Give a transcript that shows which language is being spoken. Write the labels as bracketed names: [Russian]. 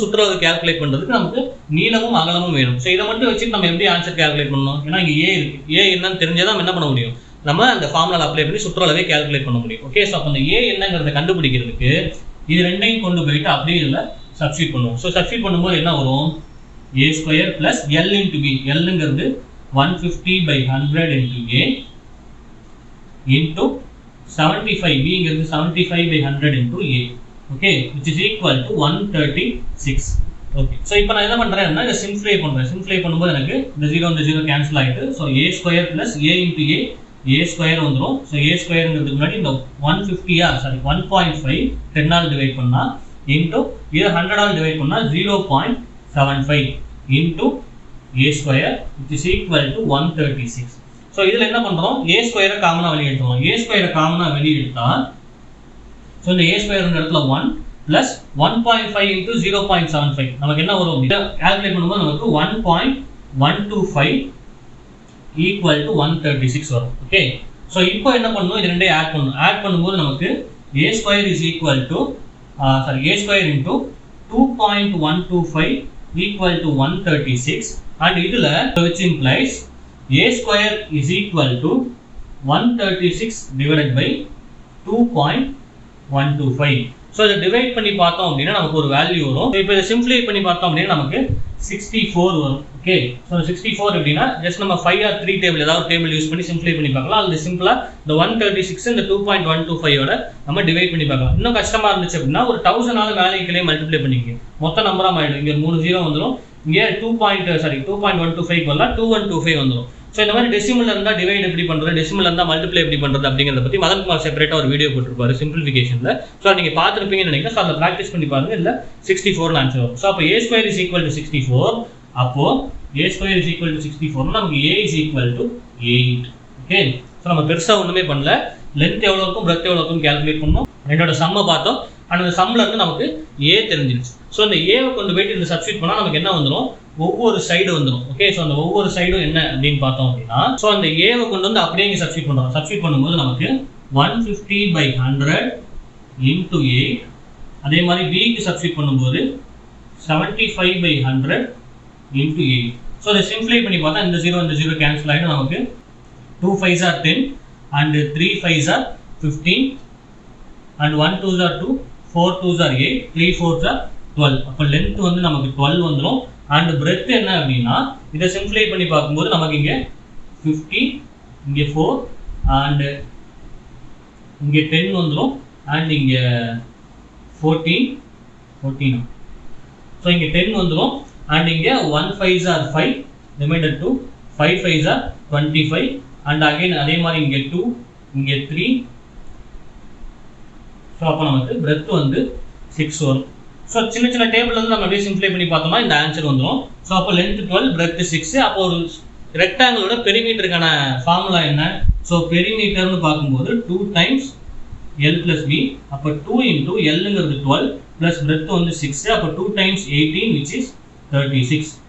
[Tamil] சுற்றளவு கால்குலேட் பண்றதுக்கு நமக்கு நீளமும் அகலமும் வேணும். ஸோ இதை மட்டும் வச்சுட்டு நம்ம எப்படி ஆன்சர் கால்குலேட் பண்ணணும்? ஏன்னா இங்க ஏ இருக்கு. ஏ என்னன்னு தெரிஞ்சாதான் என்ன பண்ண முடியும்? நம்ம அந்த ஃபார்முலா அப்ளை பண்ணி சுற்றளவை கால்குலேட் பண்ண முடியும். ஓகே, ஸோ அப்போ அந்த ஏ என்னங்கிறத கண்டுபிடிக்கிறதுக்கு இது ரெண்டையும் கொண்டு போயிட்டு அப்படியே இதில் சப்ஸ்டியூட் பண்ணுவோம். ஸோ சப்ஸ்டியூட் பண்ணும்போது என்ன வரும்? [English] a² plus l into b. [Tamil] Lங்கிறது 150/100 [English] into a into 75. [Tamil] bங்கிறது 75/100 [English] into a. Okay, which is equal to 136. [Tamil] Okay, so இப்போ நான் என்ன பண்ணுறேன்னா இதை சிம்ப்ளிஃபை பண்ணுறேன். சிம்ப்ளிஃபை பண்ணும்போது எனக்கு இந்த 0 கேன்சல் ஆகிட்டு so [English] a² plus a into a² [Tamil] வந்துடும். ஸோ a²ங்கிறதுக்கு முன்னாடி இந்த 150 10ஆல் டிவைட் பண்ணால் இன்ட்டு இதை 100ஆல் டிவைட் பண்ணால் [English] 0.75 into a² which is equal to 136. [Tamil] So இதில் என்ன பண்ணுறோம்? a² காமனாக வெளியே எடுத்துருவோம். a² காமனாக வெளியே எடுத்தால் ஸோ இந்த a² இடத்துல [English] 1 plus 1.5 into 0.75 [Tamil] நமக்கு என்ன வரும்? இதை கால்குலேட் பண்ணும்போது நமக்கு 1.125 [English] equal to 136 [Tamil] வரும். ஓகே, ஸோ இப்போ என்ன பண்ணணும்? இது ரெண்டையும் ஆட் பண்ணணும். ஆட் பண்ணும்போது நமக்கு [English] a² is equal to a² into 2.125 equal to 136 [Tamil] and இதில் [English] which implies a² is equal to 136 divided by 2.125. [Tamil] So இதை டிவைட் பண்ணி பார்த்தோம் அப்படின்னா நமக்கு ஒரு வேல்யூ வரும். இப்போ இதை சிம்ப்ளிஃபை பண்ணி பார்த்தோம் அப்படின்னா நமக்கு 64 வரும். ஓகே, ஸோ 64 எப்படின்னா ஜஸ்ட் நம்ம 5 or 3 டேபிள் ஏதாவது டேபிள் யூஸ் பண்ணி சிம்ப்ளிஃபை பண்ணி பார்க்கலாம். அது சிம்பிளாக இந்த 136 இந்த 2.125 நம்ம டிவைட் பண்ணி பார்க்கலாம். இன்னும் கஷ்டமாக இருந்துச்சு அப்படின்னா ஒரு 1000 மேலே கீழே மல்டிப்ளை பண்ணிக்க மொத்த நம்பராக மாறிடும். இங்கே 3 0 வந்துடும். இங்கே 2.125 வரலாம் 2125 வந்துடும். ஸோ இந்த மாதிரி டெசிமல் இருந்தால் டிவைட் எப்படி பண்ணுறது, டெசிமல் இருந்தால் மல்டிப்ளை எப்படி பண்ணுறது அப்படிங்கிறத பற்றி மதன் குமார் செப்பரேட்டாக ஒரு வீடியோ போட்டிருப்பாரு சிம்பிளிஃபிகேஷனில். ஸோ நீங்கள் பார்த்துருப்பீங்கன்னு நினைக்கிறேன். ஸோ அதை ப்ராக்டிஸ் பண்ணி பாருங்க. இல்லை 64 ஆன்சர் வரும். ஸோ அப்போ [English] a² is equal to 64. [Tamil] அப்போ [English] a² is equal to 64 [Tamil] நமக்கு [English] a is equal to 8. [Tamil] Okay, so நம்ம பெருசாக ஒன்றுமே பண்ணல. லென்த் எவ்வளோ இருக்கும், பிரெத் எவ்வளோ இருக்கும் கால்குலேட் பண்ணோம். ரெண்டோட சம்மை பார்த்தோம். ஆனால் அந்த சம்மில் இருந்து நமக்கு a தெரிஞ்சிருச்சு. ஸோ இந்த ஏவை கொண்டு போயிட்டு இந்த சப்ஸ்டியூட் பண்ணால் நமக்கு என்ன வந்துடும்? ஒவ்வொரு சைடு வந்துடும். ஓகே, ஸோ அந்த ஒவ்வொரு சைடும் என்ன அப்படின்னு பார்த்தோம் அப்படின்னா ஸோ அந்த ஏவை கொண்டு வந்து அப்படியே இங்கே சப்ஸ்டியூட் பண்ணுறோம். சப்ஸ்டியூட் பண்ணும்போது நமக்கு 150/100 into 8. அதே மாதிரி பிக்கு சப்ஸ்டியூட் பண்ணும்போது 75/100 into 8. ஸோ அதை சிம்ப்ளிஃபை பண்ணி பார்த்தா இந்த 0 கேன்சல் ஆகிடும். நமக்கு [English] 2 5s are 10 and 3 5s are 15 and 1 2s are 2, 4 2s are 8, 3 4s are 12. [Tamil] அப்போ லென்த் வந்து நமக்கு 12 வந்துடும். அண்ட் பிரெத் என்ன அப்படின்னா இதை சிம்ப்ளிஃபை பண்ணி பார்க்கும்போது நமக்கு இங்கே 50, இங்கே 4 அண்ட் இங்கே 10 வந்துடும் அண்ட் இங்கே 14. ஸோ இங்கே 10 வந்துடும் அண்ட் இங்கே 1 5s are 5, reminder 2, 5 5s are 25 and again அதே மாதிரி இங்கே 2, இங்கே 3. ஸோ அப்போ நமக்கு பிரெத் வந்து 6 வரும். ஸோ சின்ன சின்ன டேபிள் வந்து நம்ம அப்படியே சிம்ப்ளிஃபை பண்ணி பார்த்தோம்னா இந்த ஆன்சர் வந்துடும். ஸோ அப்போ லென்த் 12, பிரெத் 6. அப்போ ஒரு ரெக்டாங்கிளோட பெரிமீட்டருக்கான ஃபார்முலா என்ன? ஸோ பெரிமீட்டர்னு பார்க்கும்போது [English] 2 times l plus b. [Tamil] அப்போ 2 into lங்கிறது 12 ப்ளஸ் பிரெத் வந்து 6. [English] அப்போ 2 times 18 which is 36.